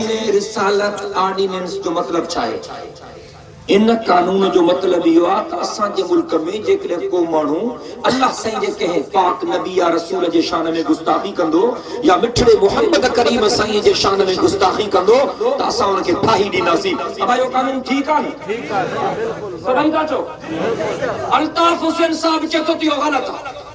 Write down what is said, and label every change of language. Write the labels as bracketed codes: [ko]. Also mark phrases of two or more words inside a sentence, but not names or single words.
[sd] रिसालत ऑर्डिनेंस जो मतलब छा है इन कानून जो मतलब इहो आहे त असांजे मुल्क में जेकॾहिं को माण्हू अल्लाह साईं जे कंहिं पाक नबी या रसूल जे शान में गुस्ताखी कंदो या मिठड़े मोहम्मद करीम साईं जे शान में गुस्ताखी कंदो त असां उनखे फाही ॾींदासीं अब इहो कानून ठीक आहे ठीक आहे सभई था चओ अल्ताफ हुसैन साहब चए थो इहो ग़लत आहे